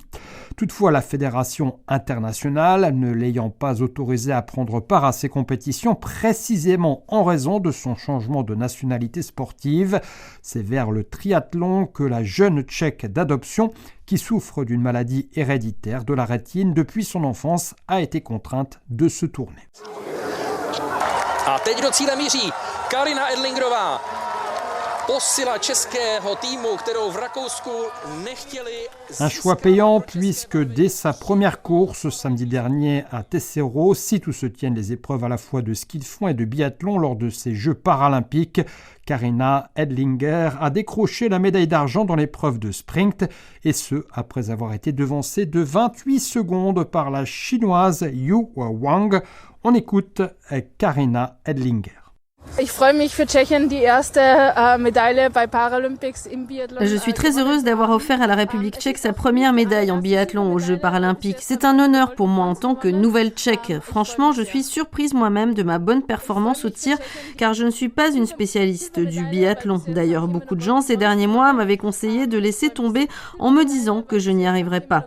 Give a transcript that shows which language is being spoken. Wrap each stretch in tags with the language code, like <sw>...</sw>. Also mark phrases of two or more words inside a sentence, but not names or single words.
<fr>Toutefois, la Fédération internationale, ne l'ayant pas autorisée à prendre part à ces compétitions précisément en raison de son changement de nationalité sportive, c'est vers le triathlon que la jeune Tchèque d'adoption, qui souffre d'une maladie héréditaire de la rétine depuis son enfance, a été contrainte de se tourner.</fr> <cs>A teď do cíle míří Karina Edlingerová. Posila českého týmu, kterou v Rakousku nechtěli.</cs> <fr>Un choix payant puisque dès sa première course samedi dernier à Tessero, site où se tiennent les épreuves à la fois de ski de fond et de biathlon lors de ces Jeux paralympiques, Karina Edlinger a décroché la médaille d'argent dans l'épreuve de sprint, et ce, après avoir été devancée de 28 secondes par la chinoise Yu Wang. On écoute Karina Edlinger.</fr> <de>Ich freue mich für Tschechien die erste Medaille bei Paralympics im Biathlon.</de> <fr>Je suis très heureuse d'avoir offert à la République tchèque sa première médaille en biathlon aux Jeux paralympiques. C'est un honneur pour moi en tant que nouvelle tchèque. Franchement, je suis surprise moi-même de ma bonne performance au tir, car je ne suis pas une spécialiste du biathlon. D'ailleurs, beaucoup de gens ces derniers mois m'avaient conseillé de laisser tomber en me disant que je n'y arriverais pas.</fr>